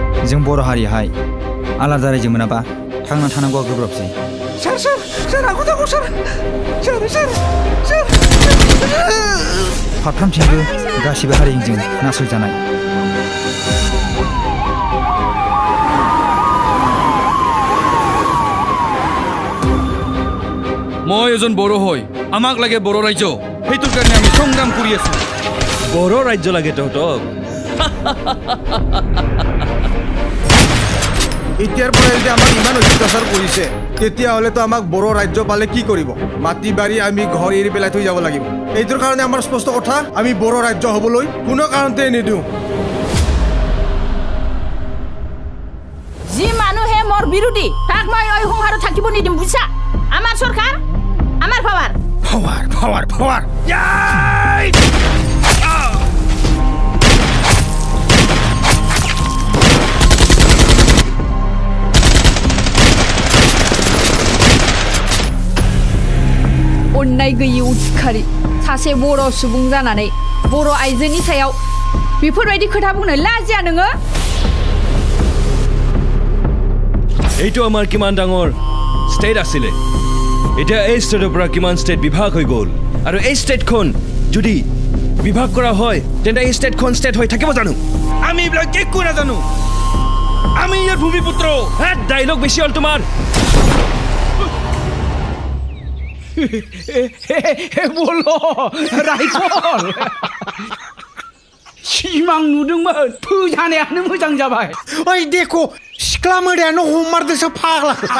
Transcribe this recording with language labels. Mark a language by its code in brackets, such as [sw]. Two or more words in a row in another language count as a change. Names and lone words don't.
[brx] जों बर' हारियाहाय आलादा रायजो मोनाबा थांना थानांगौआ गोब्राबसै। सार आगु दागौ सार फारफ्रामथिंबो गासिबो हारिजों नासयजानाय। [as] মই এজন বড়ো হয়, আমাক লাগে বড়ো ৰাজ্য, সেইটোৰ কাৰণে আমি সংগ্ৰাম কৰি আছো। বড়ো ৰাজ্য লাগে তহঁতক? এতিয়াৰ পৰা যদি আমাক ইমান অত্যাচাৰ কৰিছে তেতিয়াহ'লেতো আমাক বড়ো ৰাজ্য পালে কি কৰিব? মাটি বাৰী আমি ঘৰ এৰি পেলাই থৈ যাব লাগিব। এইটোৰ কাৰণে আমাৰ স্পষ্ট কথা, আমি বড়ো ৰাজ্য হ'বলৈ কোনো কাৰণতে নিদিওঁ। যি মানুহে মোৰ বিৰোধী তাক মই এই সংসাৰত থাকিব নিদিম, বুজিছা? আমাৰ চৰকাৰ, আমাৰ পাৱাৰ। [brx] अन्नाय गैयि उदखारि सासे बर' सुबुं जानानै बर' आइजोनि सायाव बेफोरबायदि खोथा बुंनो लाजिया नोङो? [as] এইটো আমাৰ কিমান ডাঙৰ ষ্টেট আছিলে, এতিয়া এই ষ্টেটৰ পৰা কিমান ষ্টেট বিভাগ হৈ গ'ল, আৰু এই ষ্টেটখন যদি বিভাগ কৰা হয় তেন্তে এই ষ্টেটখন ষ্টেট হৈ থাকিব জানো? আমি এইবিলাক একো নাজানো, আমি ইয়াৰ ভূমিপুত্ৰ। ডাইলগ বেছি হ'ল তোমাৰ। [brx] बल' राइफल सिमां नुदोंमोन, फोजानायानो मोजां जाबाय। ओइ देख' सिख्ला मोदायानो हमारदोंसो फाग्ला।